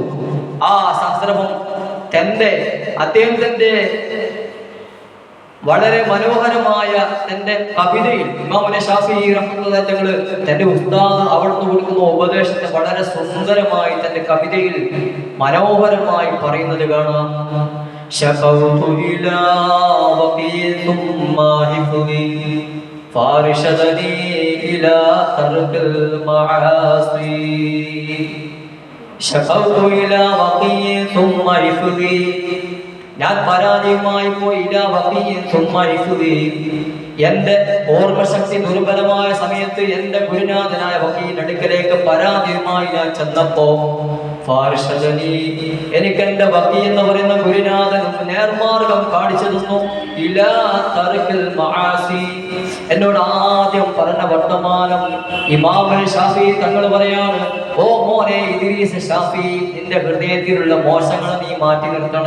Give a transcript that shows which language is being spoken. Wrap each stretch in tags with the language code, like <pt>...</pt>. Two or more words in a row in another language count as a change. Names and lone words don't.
<ml>ആ സന്ദർഭം അദ്ദേഹത്തിന്റെ വളരെ മനോഹരമായ തന്റെ കവിതയിൽ ഇമാം ഷാഫിഈ റഹ്മത്തുള്ളാഹി തങ്ങൾ തന്റെ ഉസ്താദ് അവിടുന്ന് കൊടുക്കുന്ന ഉപദേശത്തെ വളരെ സുന്ദരമായി തന്റെ കവിതയിൽ മനോഹരമായി പറയുന്നത് കാണാം.</ml> <ar>شكوت إلى وقي ثم حفظي فارشدني إلى ترك المعاصي شكوت إلى وقي ثم حفظي</ar> <ml>ഞാൻ പരാതിയുമായി പോയി</ml> <ar>إلى وقي ثم حفظي</ar> <ml>എന്റെ ഓർമ്മശക്തി ദുർബലമായ സമയത്ത് എന്റെ ഗുരുനാഥനായ വക്കീലിന്റെ അടുക്കലേക്ക് പരാതിയുമായി ഞാൻ ചെന്നപ്പോ എനിക്ക് എന്റെ വക്കീൽ എന്ന് പറയുന്ന ഗുരുനാഥൻ നേർമാർഗം കാണിച്ചു തന്നു.</ml> <ar>إلى ترك المعاصي,</ar> <ml>എന്നോട് ആദ്യം പറഞ്ഞ വർത്തമാനം ഇമാം ഷാഫിഈ തങ്ങൾ പറയാണ്, ഓ മോനെ ഇദ്രീസ് ഷാഫിഈ, നിന്റെ ഹൃദയത്തിലുള്ള മോശങ്ങൾ നീ മാറ്റി നിർത്തണം.</ml>